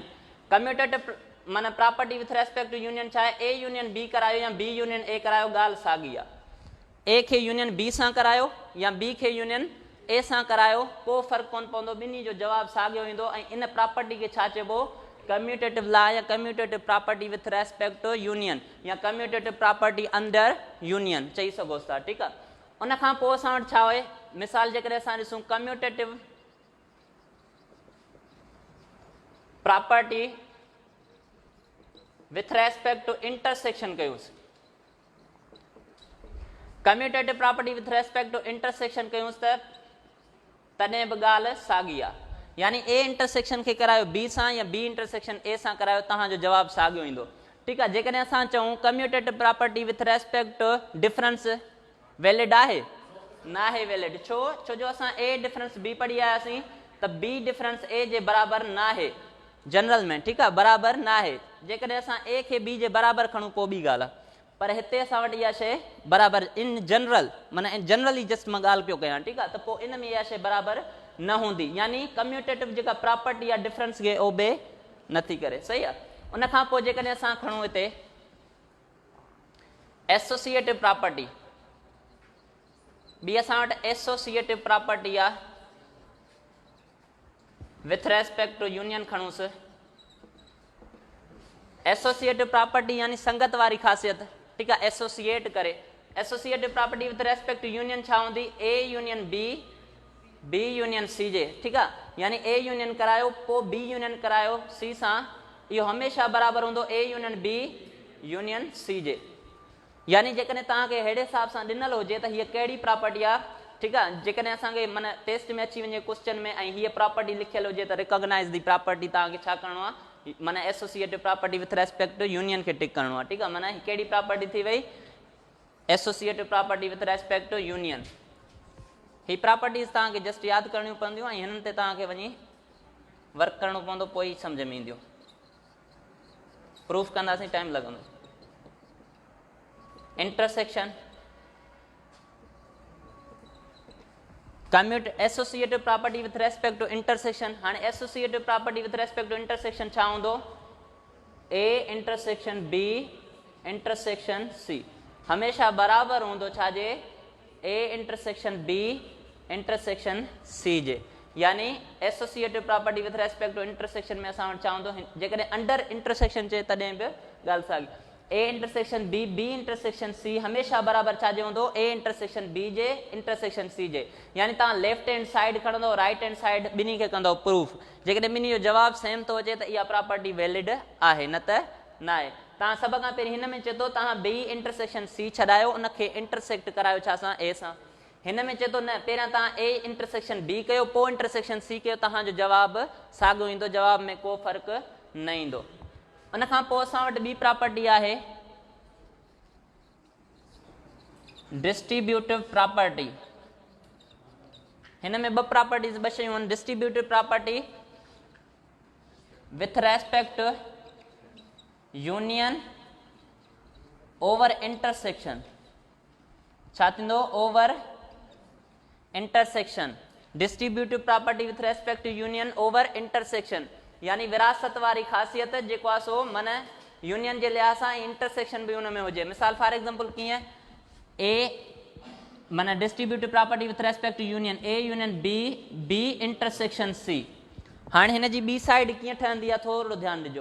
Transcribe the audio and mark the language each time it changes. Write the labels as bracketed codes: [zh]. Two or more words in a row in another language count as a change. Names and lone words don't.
[sd] कम्यूटेटिव माना [en] property with respect to union [sd] छा आहे [en] A union B [sd] करायो या [en] B union A [sd] करायो ॻाल्हि साॻी आहे। ए खे यूनियन बी सां करायो या बी खे यूनियन ए सां करायो को फ़र्क़ु कोन पवंदो ॿिन्ही जो जवाबु साॻियो ईंदो। ऐं इन प्रॉपर्टी खे छा चइबो [en] commutative law [sd] या [en] commutative property with respect to union [sd] या [en] commutative property under union [sd] चई सघोसि था। ठीकु आहे। उन खां पोइ असां वटि छा हुए मिसाल जेकॾहिं असां ॾिसूं [en] commutative property with respect to intersection [sd] कयूंसि [en] commutative property with respect to intersection [sd] कयूंसि त तॾहिं बि ॻाल्हि साॻी आहे। यानी ए इंटरसेक्शन खे करायो बी सां या बी इंटरसेक्शन ए सां करायो तव्हांजो जवाबु साॻियो ईंदो। ठीकु आहे। जेकॾहिं असां चऊं [en] commutative property with respect to difference [sd] वैलिड आहे न आहे वैलिड छो जो असां [en] A difference B [sd] पढ़ी आयासीं त [en] B difference A [sd] जे बराबरि न आहे जनरल में। ठीकु आहे। बराबरि न आहे। जेकॾहिं असां ए खे बी जे बराबरि खणूं पोइ ॿी ॻाल्हि आहे पर हिते असां वटि इहा शइ बराबरि [en] in general [sd] माना जनरली जस्ट मां ॻाल्हि पियो कयां। ठीकु आहे। त पोइ इन में इहा शइ बराबरि न हूंदी यानी कम्यूटेटिव जेका प्रॉपर्टी आहे डिफरेंस खे ओबे नथी करे। सही आहे। उन खां पोइ जेकॾहिं असां खणूं हिते [en] associative property [sd] ॿी असां वटि [en] associative property [sd] आहे [en] with respect to union [sd] खणूंसि [en] associative property [sd] यानी संगत वारी ख़ासियत। ठीकु आहे। एसोसिएट करे [en] associative property with respect to union [sd] छा हूंदी [en] A union B B union C [sd] जे। ठीकु आहे। यानी ए यूनियन करायो पोइ बी यूनियन करायो सी सां इहो हमेशह बराबरि हूंदो [en] A union B union C [sd] जे। यानी जेकॾहिं तव्हांखे अहिड़े हिसाब सां ॾिनल हुजे त हीअ कहिड़ी प्रॉपर्टी आहे, ठीकु आहे, जेकॾहिं असांखे माना टेस्ट में अची वञे क्वेश्चन में ऐं हीअ प्रॉपर्टी लिखियल हुजे त [en] recognize the property [sd] तव्हांखे छा करिणो आहे, माना [en] associative property with respect to union [sd] खे टिक करिणो आहे, ठीकु आहे। माना कहिड़ी प्रॉपर्टी थी वई, [en] associative property with respect to union. [sd] ही प्रॉपर्टीज़ तव्हांखे जस्ट यादि करणियूं पवंदियूं ऐं हिननि ते तव्हांखे वञी वर्क करिणो पवंदो, पोइ ई सम्झ में ईंदियूं। प्रूफ कंदासीं टाइम लॻंदो। [en] intersection, commute associative property with respect to intersection. [sd] हाणे [en] associative property with respect to intersection [sd] छा हूंदो, [en] A intersection B intersection C [sd] हमेशा बराबरि हूंदो छाजे, [en] A intersection B intersection C जे। [sd] यानी [en] associative property with respect to intersection [sd] में असां वटि छा हूंदो, जेकॾहिं [en] under intersection [sd] चए तॾहिं बि ॻाल्हि साॻी। [en] A intersection B B intersection C [sd] हमेशा बराबरि छाजे हूंदो, [en] A intersection B [sd] जे [en] intersection C [sd] जे। यानी तव्हां [en] left hand side [sd] खणंदो, [en] right hand side [sd] ॿिन्ही खे कंदो प्रूफ। जेकॾहिं ॿिन्ही जो जवाबु सेम थो अचे त इहा प्रॉपर्टी वैलिड आहे, न त न आहे। तव्हां सभ खां पहिरीं हिन में चए थो तव्हां [en] B intersection C [sd] छॾायो, उनखे इंटरसेक्ट करायो छा सां, ए सां। हिन में चए थो न, पहिरियां तव्हां [en] A intersection B [sd] कयो, पोइ [en] intersection C [sd] कयो, तव्हांजो जवाबु साॻियो ईंदो, जवाब में को फ़र्क़ु न ईंदो। उन खां पोइ असां वटि ॿी प्रॉपर्टी आहे [en] distributive property. [sd] हिन में ॿ प्रॉपर्टीज़ ॿ शयूं आहिनि, [en] distributive property with respect union over intersection. [sd] छा थींदो, [en] over intersection. distributive property with respect to union over intersection, [sd] यानी विरासत वारी ख़ासियत जेको आहे सो माना यूनियन जे लिहाज़ सां इंटरसेक्शन बि हुन में हुजे। मिसाल [en] for example [sd] कीअं, ए माना [en] distributive property with respect to union, A union B B intersection C. [sd] हाणे हिन जी ॿी साइड कीअं ठहंदी आहे, थोरो ध्यानु ॾिजो।